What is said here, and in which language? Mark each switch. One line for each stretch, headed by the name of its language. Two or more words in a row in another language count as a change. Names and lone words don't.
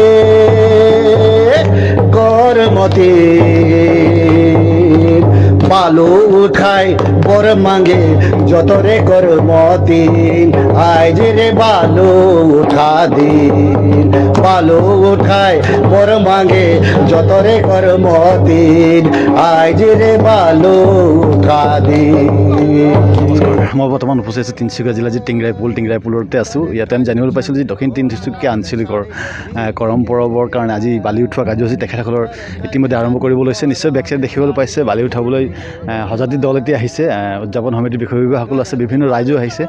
Sadri: करमती, बालू उठाय बर मांगे जतरे करमती, आज रे बालू उठा दिन, बालू उठाय बर मांगे जतरे करमती, आज रे बालू उठा दिन।
Assamese: মই বৰ্তমান উপস্থিত আছোঁ তিনিচুকীয়া জিলাৰ যি টিংৰাইপুলতে আছোঁ। ইয়াতে আমি জানিবলৈ পাইছিলোঁ যে দক্ষিণ তিনিচুকীয়া আঞ্চলিকৰ কৰম পৰৱৰ কাৰণে আজি বালি উঠোৱা কাৰ্যসূচী তেখেতসকলৰ ইতিমধ্যে আৰম্ভ কৰিব লৈছে। নিশ্চয় বেকচাইড দেখিবলৈ পাইছে, বালি উঠাবলৈ সজাতি দল এতিয়া আহিছে, উদযাপন সমিতিৰ বিষয়ববীয়াসকল আছে, বিভিন্ন ৰাইজো আহিছে।